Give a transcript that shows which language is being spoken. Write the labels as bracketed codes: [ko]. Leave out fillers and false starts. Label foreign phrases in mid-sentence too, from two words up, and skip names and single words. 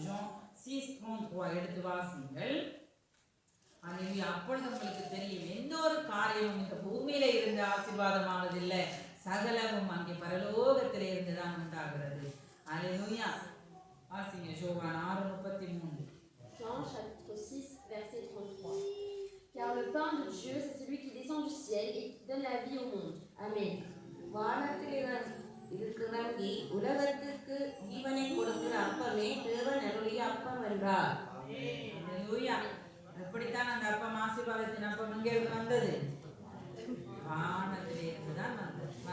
[ta] ஜான் 6:33 எடுத்து வாசிங்கள். அல்லேலூயா. அப்பொழுது உங்களுக்கு தெரியும் எந்த ஒரு காரியமும் இந்த பூமியில இருந்து ஆசீர்வாதமாவதில்லை, சகலமும் அங்கே பரலோகத்திலே இருந்துதான் உண்டாகிறது. அல்லேலூயா. வாசிங்க யோவான் 6:33. [fr] Jean chapitre 6 verset 33. Car le pain de Dieu c'est celui qui descend du ciel et qui donne la vie au monde. Amen. [ta] வானத்தில் இறங்கி உலகத்துக்கு ஜீவனை கொடுக்கிற அப்பமே தேவன் அருளிய அப்பம் என்றார். அல்லேலூயா. எப்படித்தான் அந்த அப்பம் ஆசீர்வாதத்தின் அப்பம் எங்கே இருந்து வந்தது? வானத்திலே இருந்துதான் வந்தது.